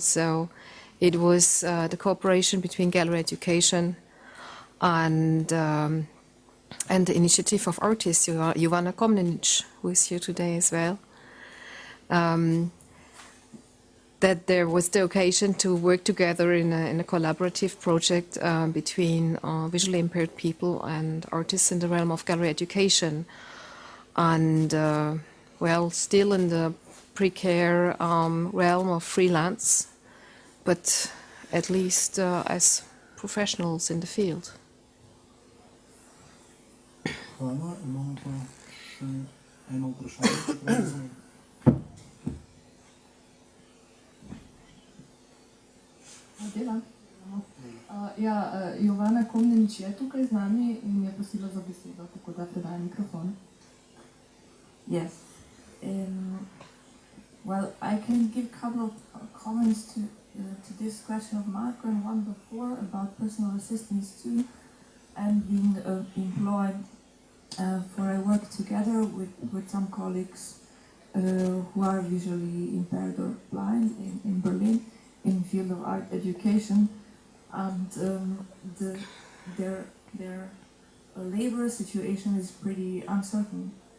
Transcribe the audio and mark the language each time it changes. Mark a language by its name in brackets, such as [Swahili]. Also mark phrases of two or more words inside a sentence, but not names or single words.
[English] So it was the cooperation between Gallery Education and the initiative of artists, Jovana Komnenic, who is here today as well, that there was the occasion to work together in a collaborative project between visually impaired people and artists in the realm of gallery education. And, well, still in the precare realm of freelance, but at least as professionals in the field. [Slovenian] Hvala, imamo pa še eno vprašanje, če prav razumem. Jovana Komnenič je tukaj z nami in je prosila za besedo, tako da predaj mikrofon. [English] Yes. Well, I can give a couple of comments to this question of Marco and one before about personal assistance too, and being employed for I work together with some colleagues who are visually impaired or blind in Berlin in the field of art education, and their labor situation is pretty uncertain.